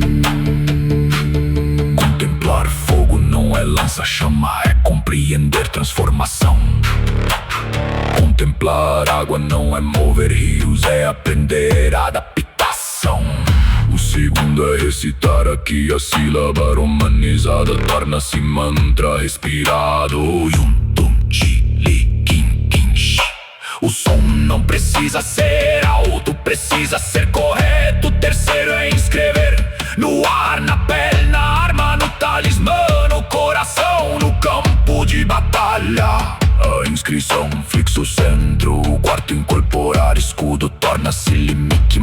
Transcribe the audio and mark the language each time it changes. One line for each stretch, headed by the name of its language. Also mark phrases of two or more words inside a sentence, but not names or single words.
Portuguese: Contemplar fogo não é lança-chama, é compreender transformação. Contemplar água não é mover rios, é aprender a adaptação. O segundo é recitar aqui a sílaba romanizada, torna-se mantra respirado. Yum, tum, chi, li, kin, kin, shi. O som não precisa ser alto, precisa ser correto. O terceiro é inscrever no ar, na pele, na arma, no talismã, no coração, no campo de batalha. A inscrição fixa o centro. O quarto, incorporar escudo, torna-se limite.